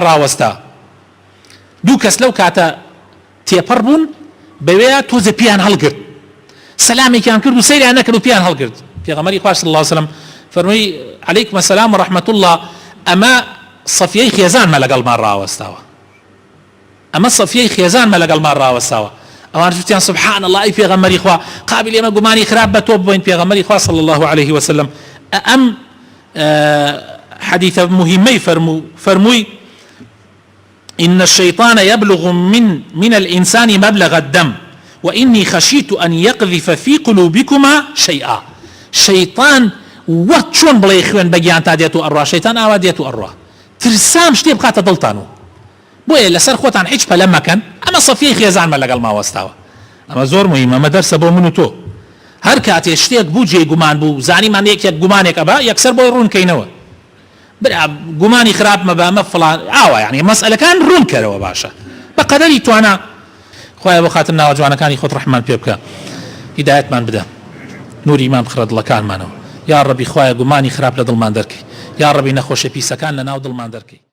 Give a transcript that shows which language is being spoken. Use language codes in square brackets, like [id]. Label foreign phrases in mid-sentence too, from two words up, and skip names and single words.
[ckb] ڕاوەستا دوو کەس لەو کاتە تێپەڕ بوون بەوەیە تۆزە پیان هەڵگرت سەلامێکیان کرد و سەیریان نەکرد و پیان هەڵگرت پێغەمبەری خوا [ar] صلی الله علیه وسلم [ckb] فەرمووی [ar] عەلەیکم السەلام ورحمة الله [ckb] ئەمە سەفیەی خێزانمە لەگەڵمان ڕاوەستاوە ئەمە سەفیەی خێزانمە لەگەڵمان ڕاوەستاوە ئەوان ژوتیان [ar] سبحان الله [ckb] ئەی پێغەمبەری خوا قابل ئێمە گومانی خراپ بە تۆ ببووین پێغەمبەری خوا [ar] صلی الله عليه وسلم [ckb] ئەم حديث مهمي فرموي [ar] إن الشيطان يبلغ من الإنسان مبلغ الدم وإني خشيت أن يقذف في قلوبكما شيئا [ckb] شيطان وچون بڵێ خوێن بەگیان تا دێت و ئەڕوا شەیتان ئاوا دێت و ئەڕوا ترسام شتێ بخاتە دڵتان و بۆیە لەسەر خۆتان هیچ پەلە مەکەن ئەمە سەفیەی خێزانمە لەگەڵ ماوەستاوە ئەمە زۆر مهمە ئەمە دەرسە بۆ من و تۆ هەر کاتێ شتێک بوو جێی گومان بوو زانیمان یەکێک گومانێک ئەبا یەکسەر بۆی ڕوونکەینەوە برا گومانی خراپ مەبە ئەمە فڵان ئاوا یعنی مەسئلەکان ڕوونکەرەوە باشە بە قەدەری توانە خوایە بۆ خاتر ناوە جوانەکانی خۆت ڕەحمان پێ بکە هیدایەتمان بدە نوری ئیمان بخڕە دڵەکانمانەوە [ar] یا ڕەبی [ckb] خوایە گومانی خراپ لە دڵمان دەرکەی [ar] یا ڕەبی [ckb] نەخۆشە پیسەکان لە ناو دڵمان دەرکەی